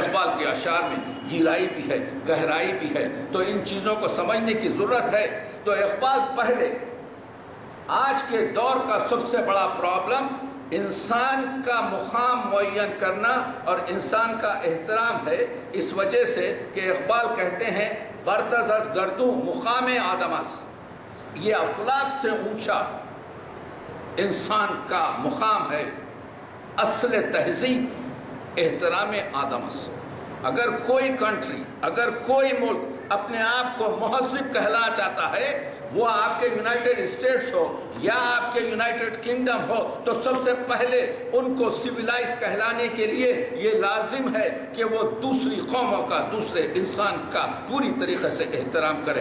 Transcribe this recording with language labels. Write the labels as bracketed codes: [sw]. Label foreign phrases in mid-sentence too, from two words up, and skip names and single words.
[ur] اقبال کے اشعار میں گہرائی بھی ہے، گہرائی بھی ہے، تو ان چیزوں کو سمجھنے کی ضرورت ہے۔ تو اقبال پہلے آج کے دور کا سب سے بڑا پرابلم انسان کا مقام معین کرنا اور انسان کا احترام ہے، اس وجہ سے کہ اقبال کہتے ہیں [fa] برتر از گردوں مقام آدم است، [ur] یہ افلاک سے اونچا انسان کا مقام ہے، [fa] اصل تہذیب احترام آدم است۔ [ur] اگر کوئی کنٹری، اگر کوئی ملک اپنے آپ کو مہذب کہلانا چاہتا ہے، وہ آپ کے یونائٹڈ اسٹیٹس ہو یا آپ کے یونائٹڈ کنگڈم ہو، تو سب سے پہلے ان کو سویلائز کہلانے کے لیے یہ لازم ہے کہ وہ دوسری قوموں کا، دوسرے انسان کا پوری طریقے سے احترام کریں۔